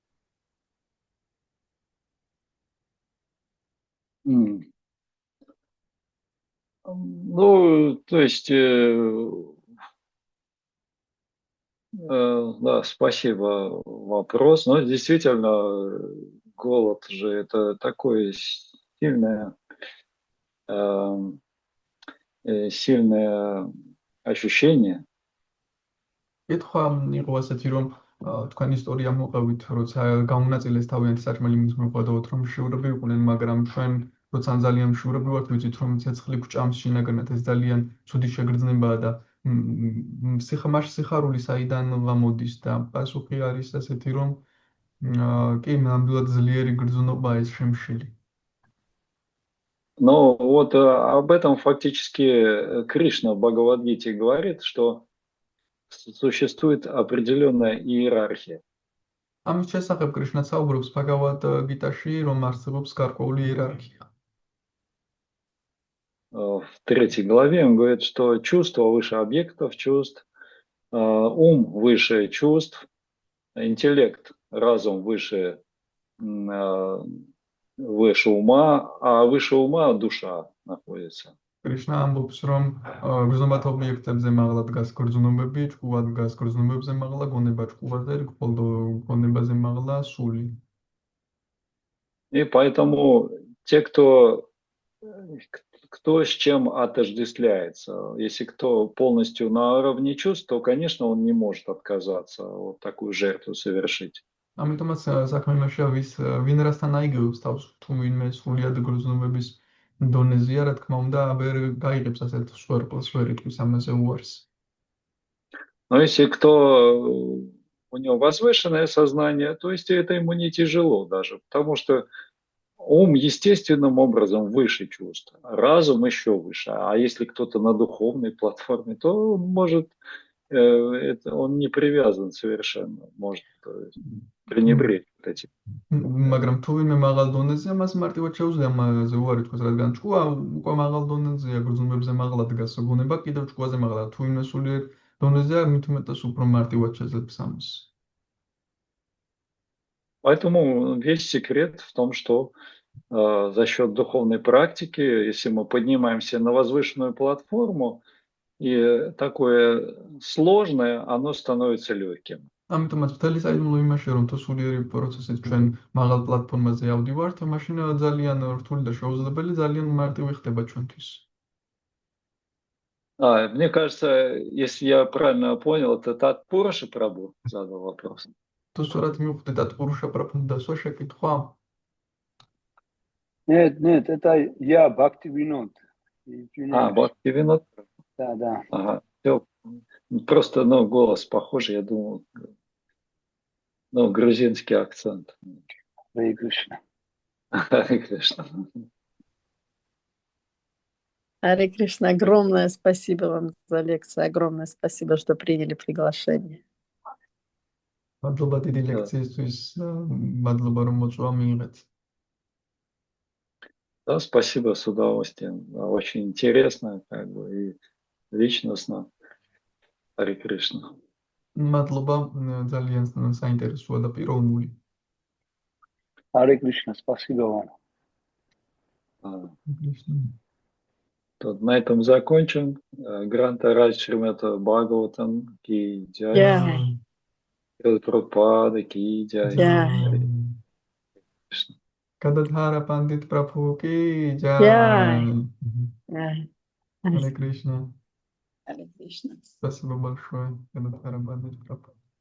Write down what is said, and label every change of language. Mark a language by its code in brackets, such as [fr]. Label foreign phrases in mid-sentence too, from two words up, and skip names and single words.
[ru] Ну, то есть, да, спасибо, вопрос. Но действительно, голод же это такое сильное ощущение. [ka] კითხვა იყო ასეთი, რომ თქვენ ისტორია მოყევით, როცა გამონაწილეს თავიანთი საჭმელი მის მოყვედოთ, რომ მშივრები იყვნენ, მაგრამ ჩვენ როცა ძალიან მშივრები ვართ, ვიცით, რომ ცეცხლი გვჭამს შინაგანად, ეს ძალიან ცუდი შეგრძნებაა და სიხარული საიდან გამოდის და პასუხი არის ასეთი, რომ კი, ნამდვილად ძლიერი გრძნობა ეს შემშილი. [ru] Но вот об этом фактически Кришна в Бхагавад-гите говорит, что существует определенная иерархия. [ka] ამის შესახებ კრიშნა საუბრობს ბჰაგავად-გიტაში, რომ არსებობს გარკვეული иерархия. [ru] В 3 главе он говорит, что чувство выше объектов чувств, ум выше чувств, интеллект, разум выше ума, а выше ума душа находится. [ka] კრიშნა ამბობს, რომ გრძნობათ ობიექტებზე მაღლა დგას გრძნობები, ჭკუად დგას გრძნობებზე მაღლა, გონება ჭკუაზე, გონებაზე მაღლა სული. [ru] И поэтому те, кто с чем отождествляется, если кто полностью на уровне чувств, то, конечно, он не может отказаться вот такую жертву совершить. [ka] ამიტომაც საქმე იმაშია, ვინ რასთან აიგივებს თავს, თუ ვინმე სრულიად გრძნობების დონეზეა, რა თქმა უნდა, ვერ გაიღებს ასეთ სვერპლს, ვერ იტყვის ამაზე უარს. [ru] Но если кто у него возвышенное сознание, то есть это ему не тяжело даже, потому что ум естественным образом выше чувств, разум еще выше. А если кто-то на духовной платформе, то он может, он не привязан совершенно, может пренебречь этим. [ka] მაგრამ თუ ვინმე მაღალ დონეზეა, მას მარტივად შეუძლია ამაზე უარი თქვას, რადგან ჭკუა უკვე მაღალ დონეზეა, გრძნობებზე მაღლა დგას, გონება კიდევ ჭკუაზე მაღლა. თუ ვინმე სულიერ დონეზეა, მით უმეტეს უფრო მარტივად შეძლებს ამას. [ru] Поэтому весь секрет в том, что за счет духовной практики, если мы поднимаемся на возвышенную платформу, и такое сложное, оно становится легким. [ka] ამიტომაც მთელი საიდუმლო იმაშია, რომ თუ სულიერი პროცესით ჩვენ მაღალ პლატფორმაზე ავდივართ, მაშინ ძალიან რთული და შეუძლებელი, ძალიან მარტივი ხდება ჩვენთვის. [ru] Мне кажется, если я правильно понял, это Татпуруша Прабху задал вопрос. [ka] თუ სწორად მივხვდი, Татпуруша Прабху დასვა შეკითხვა? [ru] Нет, это я, Бхактивинод. Бхактивинод? Да. Ага, все. Просто, голос похожий, я думал, грузинский акцент. Харе Кришна. Харе Кришна. Харе Кришна, огромное спасибо вам за лекцию, огромное спасибо, что приняли приглашение. [ka] მადლობა დიდი ლექციისთვის, მადლობა რომ მოწვა მიიღეთ. [ru] Да, спасибо, с удовольствием. Очень интересно, и личностно. Харе Кришна. [ka] მადლობა, ძალიან საინტერესოა და პიროვნული. [ru] Харе Кришна, спасибо вам. То на этом закончим. Гранта Радж Шримата Бхагаватам [hi] की जय. [ru] Jai, Прабхупада [hi] की जय. [ru] Jai. Гададхара Пандит Прабху ки Jai. джай. Jai. Харе Кришна. Харе Кришна. Спасибо большое, Гададхара Пандит Прабху.